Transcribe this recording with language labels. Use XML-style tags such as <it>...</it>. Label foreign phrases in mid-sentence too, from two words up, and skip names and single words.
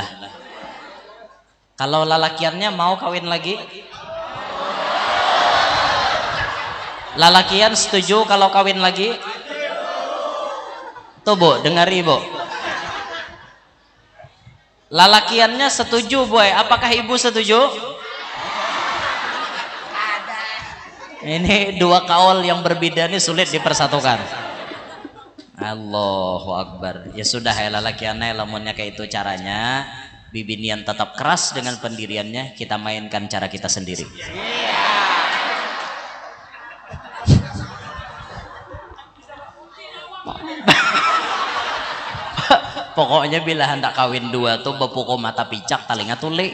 <id>Kalau lalakiannya mau kawin lagi, lalakian setuju kalau kawin lagi? Tuh bu, dengar ibu. Lalakiannya setuju boy, apakah ibu setuju? Ini dua kaul yang berbeda ini sulit dipersatukan.</id> <ar>Allahu Akbar.</ar> <id>Ya sudah ya lalakiannya lamunnya kayak itu caranya. Bibinian tetap keras dengan pendiriannya, kita mainkan cara kita sendiri.</id> <bjn>Pokoknya bila hendak kawin dua tuh bepukul mata picak talinga tuli.</bjn>